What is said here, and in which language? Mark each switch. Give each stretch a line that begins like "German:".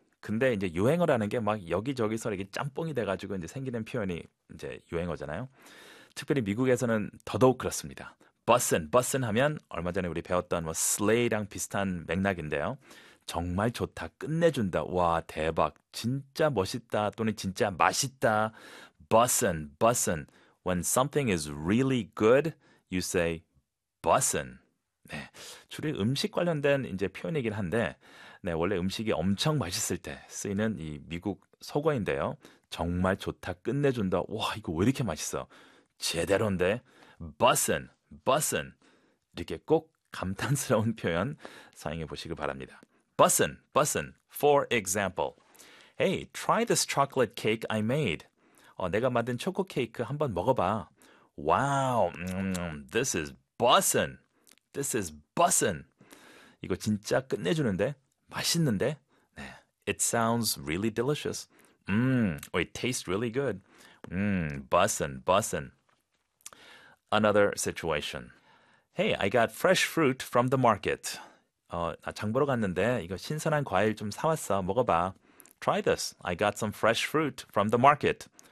Korean: 근데 이제 유행어라는 게 막 여기저기서 이렇게 짬뽕이 돼가지고 이제 생기는 표현이 이제 유행어잖아요. 특별히 미국에서는 더더욱 그렇습니다. 버슨, 버슨 하면 얼마 전에 우리 배웠던 뭐 슬레이랑 비슷한 맥락인데요. 정말 좋다, 끝내준다, 와 대박, 진짜 멋있다 또는 진짜 맛있다. 버슨, 버슨.
English: When something is really good, you say 버슨.
Korean: 네, 주로 음식 관련된 이제 표현이긴 한데 네, 원래 음식이 엄청 맛있을 때 쓰이는 이 미국 속어인데요. 정말 좋다, 끝내준다. 와, 이거 왜 이렇게 맛있어? 제대로인데? 버슨, 버슨. 이렇게 꼭 감탄스러운 표현 사용해 보시길 바랍니다.
English: 버슨, 버슨. For example. Hey, try this chocolate cake I made.
Korean: 내가 만든 초코 케이크 한번 먹어봐.
English: Wow, this is 버슨. This is 버슨.
Korean: 이거 진짜 끝내주는데? 맛있는데? 네.
English: It sounds really delicious. It tastes really good. 버슨, 버슨. Another situation. Hey, I got fresh fruit from the market.
Korean: 장 보러 갔는데 이거 신선한 과일 좀 사왔어. 먹어봐.
English: Try this. I got some fresh fruit from the market.